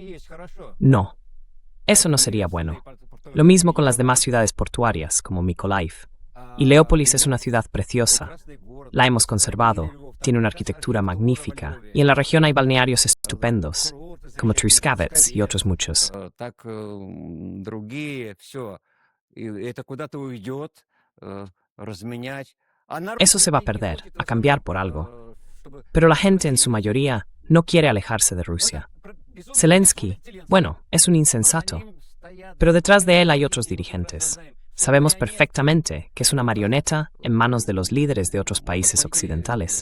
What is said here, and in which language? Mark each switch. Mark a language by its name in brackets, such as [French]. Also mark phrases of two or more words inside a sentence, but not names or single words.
[Spanish] No, eso no sería bueno. Lo mismo con las demás ciudades portuarias, como Mykolaiv. Y Leópolis es una ciudad preciosa. La hemos conservado, tiene una arquitectura magnífica, y en la región hay balnearios estupendos, como Truskavets y otros muchos. [Russian] Так другие, все. И это куда-то уйдет, разменять. [Spanish] Eso se va a perder, a cambiar por algo. Pero la gente, en su mayoría, no quiere alejarse de Rusia. Zelensky, bueno, es un insensato. Pero detrás de él hay otros dirigentes. Sabemos perfectamente que es una marioneta en manos de los líderes de otros países occidentales.